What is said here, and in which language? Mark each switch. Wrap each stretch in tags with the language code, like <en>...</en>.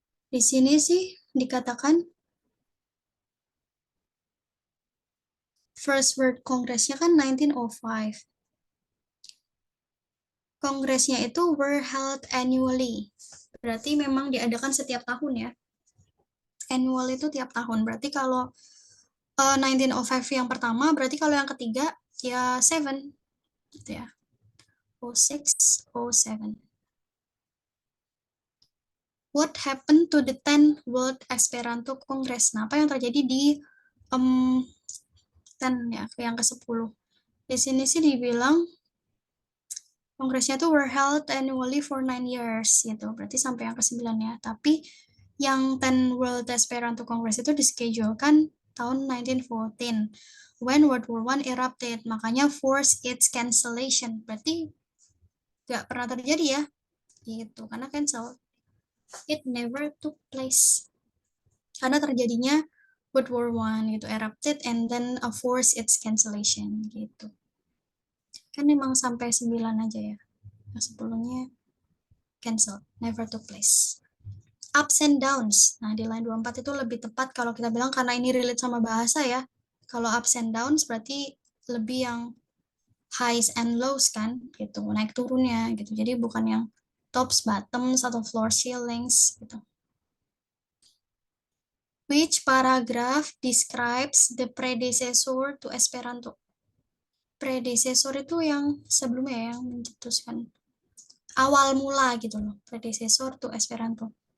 <id>Di sini sih dikatakan First World Congress-nya kan 1905.</id> <en>Kongresnya itu were held annually.</en> <id>Berarti memang diadakan setiap tahun ya. Annual itu tiap tahun. Berarti kalau 1905 yang pertama, berarti kalau yang ketiga ya 7 gitu ya. 06, 07.</id> <en>What happened to the 10 World Esperanto Congress?</en> <id>Nah, apa yang terjadi di 10 ya, yang ke-10? Di sini sih dibilang kongresnya tuh</id> <en>were held annually for 9 years</en> <id>gitu. Berarti sampai yang ke-9 ya. Tapi yang 10 World Esperanto Congress itu dischedule-kan tahun 1914</id> <en>when World War I erupted. Makanya force its cancellation.</en> <id>Berarti nggak pernah terjadi ya. Gitu, karena cancel.</id> <en>It never took place.</en> <id>Karena terjadinya</id> <en>World War I gitu, erupted and then force its cancellation gitu.</en> <id>Kan memang sampai 9 aja ya. Yang sebelumnya cancel,</id> <en>never took place. Ups and downs.</en> <id>Nah, di line 24 itu lebih tepat kalau kita bilang karena ini relate sama bahasa ya. Kalau ups and downs berarti lebih yang highs and lows kan, gitu. Naik turunnya gitu. Jadi bukan yang tops, bottoms, atau floor ceilings gitu.</id> <en>Which paragraph describes the predecessor to Esperanto?</en> <id>Predecessor itu yang sebelumnya ya, yang mencetuskan awal mula gitu loh, predecessor to Esperanto.</id>